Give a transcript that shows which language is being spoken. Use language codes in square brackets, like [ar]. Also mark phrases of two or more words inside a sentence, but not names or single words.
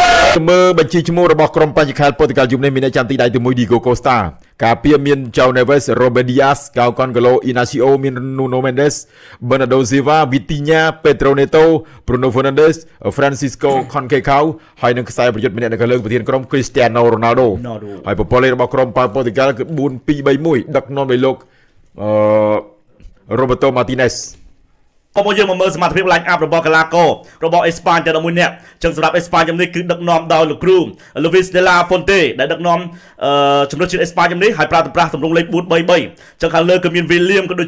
[km] មើលបញ្ជីឈ្មោះរបស់ក្រុមបញ្ញខេត្តប៉ូទុយហ្គាល់យប់នេះមានអ្នកចាំទីដៃទី1 Diego Costa ការពារមាន João Neves Robert Dias João Cancelo Inacio មាន Nuno Mendes Bernardo Silva Vitinha Pedro Neto Bruno Fernandes Francisco Conceição ហើយនឹងខ្សែប្រយុទ្ធម្នាក់នៅខាងលើប្រធានក្រុម Cristiano Ronaldo ហើយប្រព័ន្ធលេខរបស់ក្រុមប៉ូទុយហ្គាល់គឺ4-2-3-1ដឹកនាំដោយលោកRoberto Martinez ក៏មកយើងមកមើលសមត្ថភាពឡាញអាប់របស់កាឡាកូរបស់អេស្ប៉ាញតែ11នាក់ចឹងសម្រាប់អេស្ប៉ាញជំនេះគឺដឹកនាំដោយលោកគ្រូ Luis de la Fuente ដែលដឹកនាំជំនួសជាតិអេស្ប៉ាញជំនេះហើយប្រើប្រាស់ទម្រង់លេខ4-3-3ចឹងខាងលើគឺមាន William ក៏ដូច